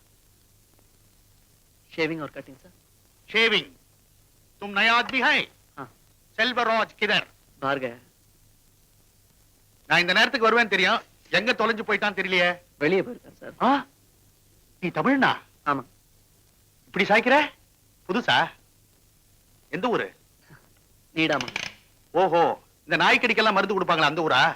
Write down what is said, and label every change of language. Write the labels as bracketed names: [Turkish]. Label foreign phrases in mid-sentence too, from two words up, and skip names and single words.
[Hindi] शेविंग और [English] cutting sir. [Hindi] शेविंग. तुम नया आदमी है? हाँ. செல்வராஜ் किधर? बाहर गया. [Tamil] நான் இந்த நேரத்துக்கு வருவேன் தெரியும், எங்க தொலைஞ்சு போயிட்டான் தெரியலையே. வெளியே போயிருக்கார் சார். ஆ? நீ தமிழ்னா? ஆமா. இப்படி சாய்க்கிற? புதுசா? எந்த ஊரு? நீடாமா. ஓஹோ, இந்த நாய்க்கடிக்கெல்லாம் மருந்து கொடுப்பாங்களா அந்த ஊரா?